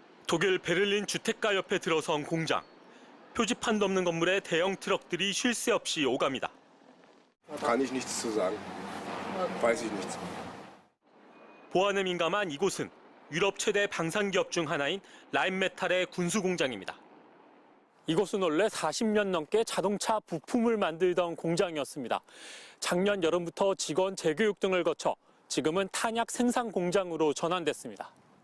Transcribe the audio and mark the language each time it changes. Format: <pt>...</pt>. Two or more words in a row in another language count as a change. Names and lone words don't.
<ko>독일 베를린 주택가 옆에 들어선 공장. 표지판도 없는 건물에 대형 트럭들이 쉴 새 없이 오갑니다.</ko> <de>Kann ich nichts zu sagen. Weiß ich nichts.</de> <ko>보안에 민감한 이곳은 유럽 최대 방산기업 중 하나인 라인메탈의 군수 공장입니다. 이곳은 원래 40년 넘게 자동차 부품을 만들던 공장이었습니다. 작년 여름부터 직원 재교육 등을 거쳐 지금은 탄약 생산 공장으로 전환됐습니다.</ko>